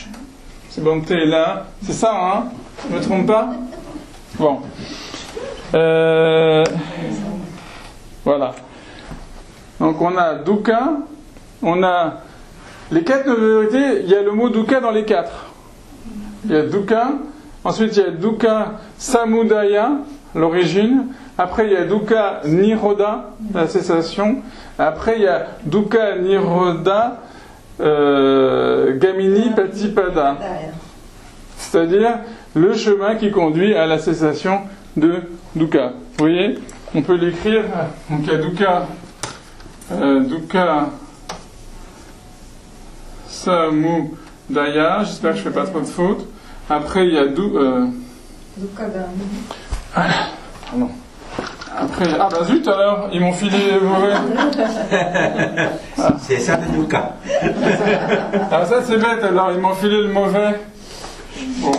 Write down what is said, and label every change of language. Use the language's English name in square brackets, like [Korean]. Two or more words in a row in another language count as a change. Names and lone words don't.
[French] C'est bon, t'es là. C'est ça, hein? Je me trompe pas? Bon. Voilà. Donc on a dukkha, on a les 4 vérités, il y a le mot dukkha dans les 4. Il y a dukkha, ensuite il y a [Pali] dukkha samudaya, [French] l'origine, après il y a [Pali] dukkha nirodha, [French] la cessation, après il y a [Pali] dukkha nirodha gamini patipada, [French] c'est-à-dire le chemin qui conduit à la cessation de dukkha. Vous voyez, on peut l'écrire, donc il y a [Pali] dukkha samudaya, [French] j'espère que je ne fais pas trop de fautes. Après il y a [Pali] Dukkha gamini. [French] Pardon. Après, bah zut alors, ils m'ont filé les mauvais. C'est ça le dukkha. Ah ça c'est bête alors, ils m'ont filé le mauvais.